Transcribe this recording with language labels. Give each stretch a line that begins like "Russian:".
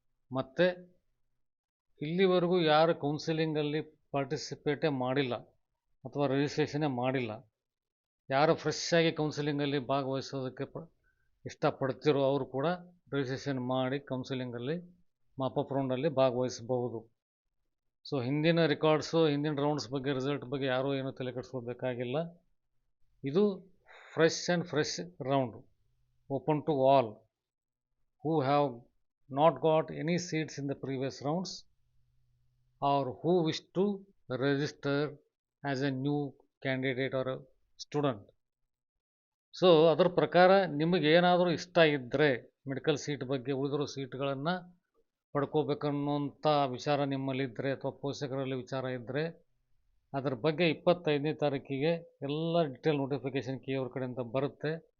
Kannada: ಮತ್ತು ಇಲ್ಲಿವರೆಗೂ ಯಾರು ಕೌನ್ಸಿಲಿಂಗಲ್ಲಿ ಪಾರ್ಟಿಸಿಪೇಟೇ ಮಾಡಿಲ್ಲ ಅಥವಾ ರಿಜಿಸ್ಟ್ರೇಷನ್ನೇ ಮಾಡಿಲ್ಲ, ಯಾರು ಫ್ರೆಶ್ ಆಗಿ ಕೌನ್ಸಿಲಿಂಗಲ್ಲಿ ಭಾಗವಹಿಸೋದಕ್ಕೆ ಇಷ್ಟಪಡ್ತಿರೋ ಅವರು ಕೂಡ ರಿಜಿಸ್ಟ್ರೇಷನ್ ಮಾಡಿ ಕೌನ್ಸಿಲಿಂಗಲ್ಲಿ ಮಾಪಪ್ ರೌಂಡಲ್ಲಿ ಭಾಗವಹಿಸಬಹುದು. ಸೊ ಹಿಂದಿನ ರೆಕಾರ್ಡ್ಸು, ಹಿಂದಿನ ರೌಂಡ್ಸ್ ಬಗ್ಗೆ, ರಿಸಲ್ಟ್ ಬಗ್ಗೆ ಯಾರೂ ಏನೂ ತಲೆ ಕೆಡಿಸ್ಕೋಬೇಕಾಗಿಲ್ಲ. ಇದು fresh round,
English: open to all who have not got any seats in the previous rounds or who wish to register as a new candidate or a student.
Kannada: So ಅದರ ಪ್ರಕಾರ ನಿಮಗೇನಾದರೂ ಇಷ್ಟ ಇದ್ದರೆ, ಮೆಡಿಕಲ್ ಸೀಟ್ ಬಗ್ಗೆ ಉಳಿದಿರೋ ಸೀಟ್ಗಳನ್ನು ಪಡ್ಕೋಬೇಕನ್ನೋಂಥ ವಿಚಾರ ನಿಮ್ಮಲ್ಲಿದ್ದರೆ ಅಥವಾ ಪೋಷಕರಲ್ಲಿ ವಿಚಾರ ಇದ್ದರೆ, ಅದರ ಬಗ್ಗೆ 25ನೇ ತಾರೀಕಿಗೆ ಎಲ್ಲ ಡಿಟೇಲ್ ನೋಟಿಫಿಕೇಷನ್ ಕೆ ಅವ್ರ ಕಡೆಯಿಂದ ಬರುತ್ತೆ.